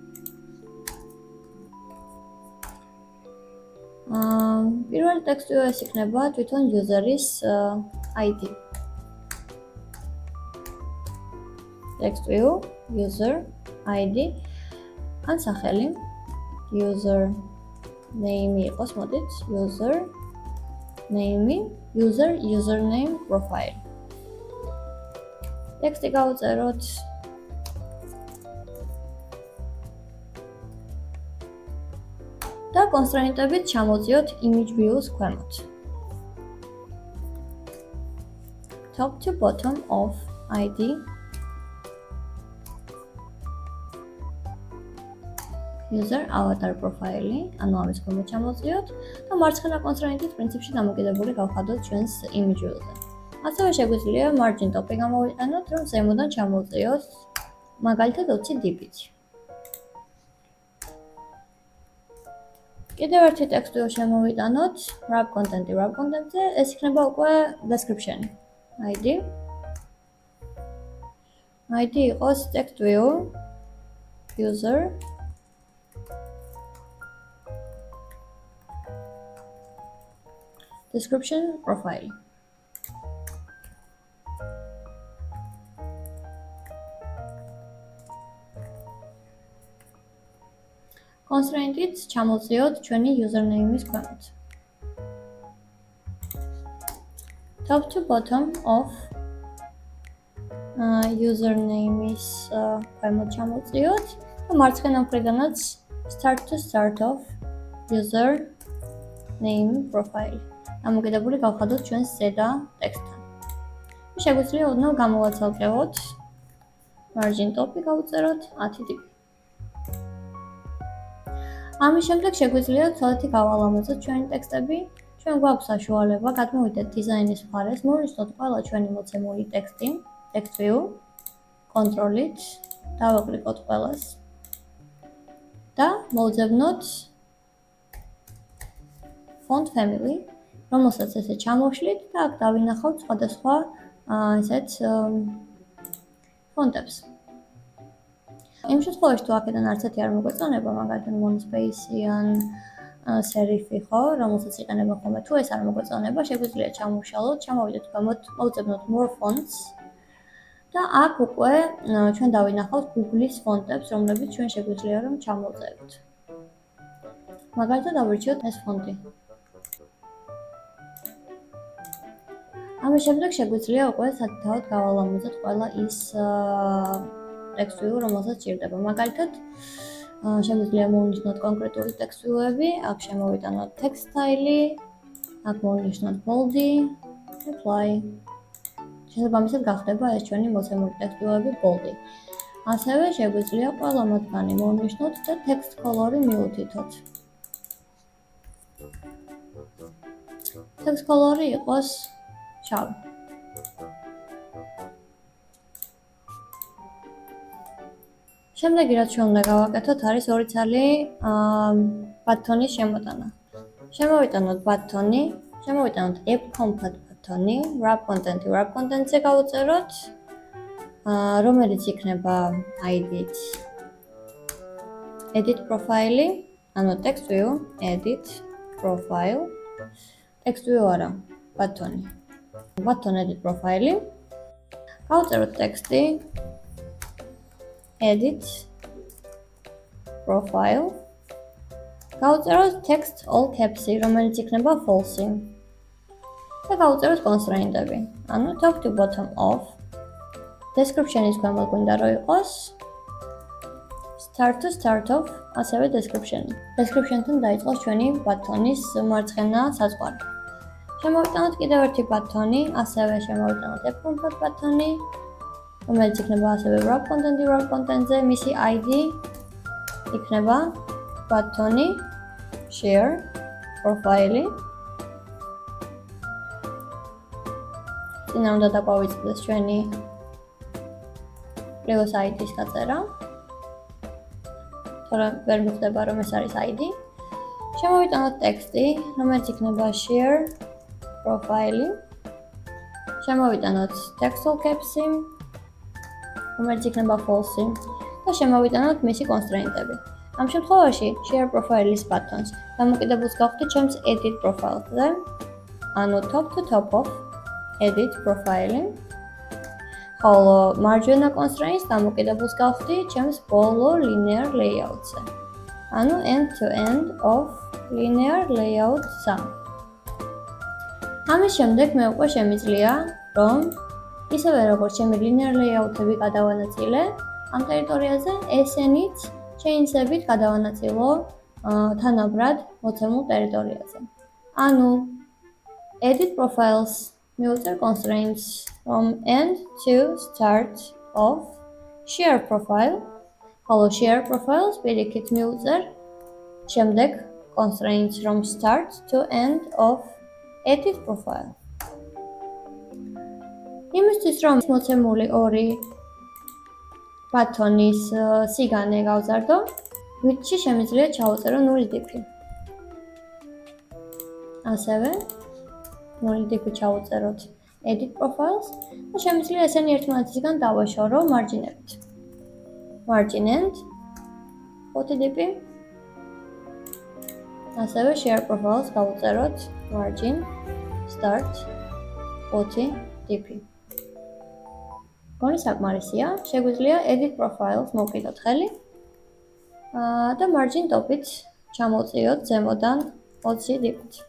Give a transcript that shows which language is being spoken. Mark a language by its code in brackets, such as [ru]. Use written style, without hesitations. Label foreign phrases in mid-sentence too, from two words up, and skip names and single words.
[ka] პირველი [en] text view [ka] ეს იქნება თვითონ [en] user-ის ID. Text view user ID [ka] ან სახელი [en] user name [ka] იყოს მოდით [en] user name username profile. [ka] ტექსტი გავუწეროთ და კონსტრეინტებით ჩამოვწიოთ [en] image view-ს [ka] ქვემოთ. [en] Top to bottom of ID user avatar profile-ი, [ka] ანუ ამის ქვემოთ ჩამოვწიოთ და მარცხენა კონსტრეინტით პრინციპში დამოკიდებული გავხადოთ ჩვენს [en] image view-ზე. [ka] ასევე შეგვიძლია [en] margin top-ი [ka] გამოვიტანოთ, რომ ზემოდან ჩამოვწიოთ მაგალითად 20 dp-ით. კიდევ ერთი [en] text view [ka] შემოვიტანოთ [en] wrap content-ზე, [ka] ეს იქნება უკვე description. [en] ID იყოს text view user description profile. [ka] Constraint-ით ჩამოვწიოთ ჩვენი username-ის ქვემოთ. [en] Top to bottom of username-ის [ka] ქვემოთ ჩამოვწიოთ და მარცხენა მხრიდანაც [en] start of user name profile. [ka] დამოკიდებული გავხადოთ ჩვენს ზედა ტექსტთან. შეგვიძლია ოდნავ გამოვაცალკევოთ [en] margin top-ი [ka] გავუწეროთ 10 dp. ამის შემდეგ შეგვიძლია ცოტათი გავალამაზოთ ჩვენი ტექსტები. ჩვენ გვაქვს საშუალება გადმოვიდეთ დიზაინის მხარეს, მოვნიშნოთ ყველა ჩვენი მოცემული ტექსტი, [en] text view, [ka] control-ით, დავაკლიკოთ ყველას და მოვძებნოთ [en] font family [ka] რომელსაც ესე ჩამოვშლით და აქ დავინახავთ სხვადასხვა ესეთ ფონტებს. იმ შემთხვევაში თუ აქედან არც ერთი არ მოგვეწონება, მაგალითად monospace ან serif-ი ხო, რომელსაც იყენებენ ხოლმე, თუ ეს არ მოგვეწონება, შეგვიძლია ჩამოვშალოთ, ჩამოვიდეთ და მოვუწებნოთ [en] more fonts [ka] და აქ უკვე ჩვენ დავინახავთ Google-ის ფონტებს, რომლებიც ჩვენ შეგვიძლია რომ ჩამოვწეროთ. მაგალითად ავირჩიოთ ეს ფონტი. ამის შემდეგ შეგვიძლია უკვე საკუთარად გავალამუზოთ ყველა ის ტექსტვიუ, რომელსაც ჭირდება. მაგალითად, შეგვიძლია მოვნიშნოთ კონკრეტული ტექსტვიუები, აქ შემოვიტანოთ [en] text style-ი, [ka] აქ მოვნიშნოთ bold-ი, apply. შესაბამისად გახდება ეს ჩვენი მოცემული ტექსტვიუები bold-ი. ასევე შეგვიძლია ყველა მათგანი მოვნიშნოთ და [en] text color-ი [ka] მივუთითოთ. [en] text color-ი [ka] იყოს შავი. შემდეგი რაც ჩვენ უნდა გავაკეთოთ არის ორი ცალი ბატონის შემოტანა. შემოვიტანოთ ბატონი, შემოვიტანოთ [en] app compat [ka] ბატონი, [en] wrap content-ზე [ka] გავუწეროთ, რომელიც იქნება [en] ID-ით edit profile-ი, ანუ text view, edit profile, text view [ka] არა, ბატონი. [en] Button edit profile-ი. [ka] გავუწეროთ ტექსტი [en] edit profile. გავუწეროთ text all caps-ი, [ka] რომელიც იქნება [en] false-ი. [ka] და გავუწეროთ [en] constraint-ები. ანუ top to bottom of. Description-ის [ka] გამო გვინდა რომ იყოს [en] start to start of, [ka] ასევე description-ი. Description-თან დაიწყოს ჩვენი ბატონის მარცხენა საზღვარი. შემოვიტანოთ კიდევ ერთი ბატონი, ასევე შემოვიტანოთ [en] app compat [ka] ბატონი, რომელიც იქნება ასევე [en] wrap content-ზე, [ka] მისი ID იქნება ბატონი [en] share profile-ი. [ka] წინა უნდა დაგვავიწყდეს ჩვენი [en] previous ID-ის [ka] გაწერა. თორემ ვერ მიხდება რომ ეს არის ID. შემოვიტანოთ ტექსტი, რომელიც იქნება [en] share profile-ი. [ka] შემოვიტანოთ [en] text all caps-ი, [ka] რომელიც იქნება false-ი და შემოვიტანოთ მისი constraint-ები. ამ შემთხვევაში [en] share profile-ის [ka] ბატონს დამოკიდებულს გავხდით ჩემს [en] edit profile-ზე, ანუ top to top of edit profile-ი. [ka] ხოლო მარჯვენა [en] constraints [ka] დამოკიდებულს გავხდით ჩემს ბოლო [en] linear layout-ზე, ანუ end to end of linear layout-ზე. [ka] ამის შემდეგ მე უკვე შემიძლია რომ ისევე როგორც ჩემი [en] linear layout-ები [ka] გადავანაწილე ამ ტერიტორიაზე, ესენიც chains-ებით გადავანაწილო თანაბრად მოცემულ ტერიტორიაზე. [en] ანუ edit profiles მივუწერ constraints from end to start of share profile, ხოლო share profiles [ka] პირიქით მივუწერ შემდეგ [en] constraints from start to end of edit profile. [ka] იმისთვის რომ მოცემული ორი ბატონის სიგანე გავზარდო, which-ში შემიძლია ჩავუწერო ნულის დიფი. ასევე ნულის დიფი ჩავუწეროთ [en] edit profiles [ka] და შემიძლია ესენი ერთმანეთისგან დავაშორო მარჯინებით. [en] margin end 40 dp. ასევე share profiles გავუწეროთ margin start 40 dp. [ka] გონი საკმარისია, შეგვიძლია [en] edit profiles [ka] მოვკიდოთ ხელი და [en] margin top-ით [ka] ჩამოვწიოთ ზემოდან 20 dp-ით.